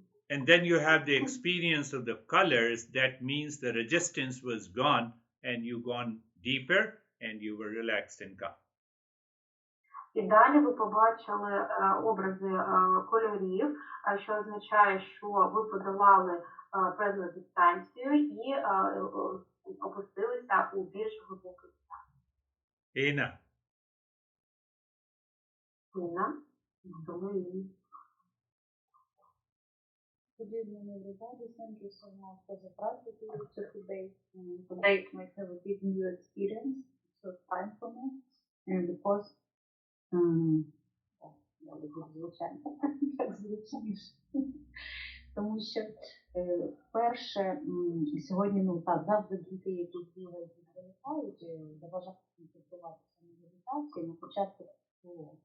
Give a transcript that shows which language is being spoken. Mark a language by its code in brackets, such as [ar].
[en] And then you have the experience of the colors. That means the resistance was gone and you gone deeper and you were relaxed and calm. [uk] І далі ви побачили образи кольорів, що означає, що ви подолали певну дистанцію і опустилися у більш глибокий стан. Інна. Інна? Думаю, [en] Good evening, everybody. Thank you so much for the practice today. Today I have a big new experience. It's first time for me. And because [uk] я люблю звучання, так звучніше. Тому що перше, сьогодні, ну так, завжди діти, які бігають і виникають, заважають концентруватися на медитації, на початку було.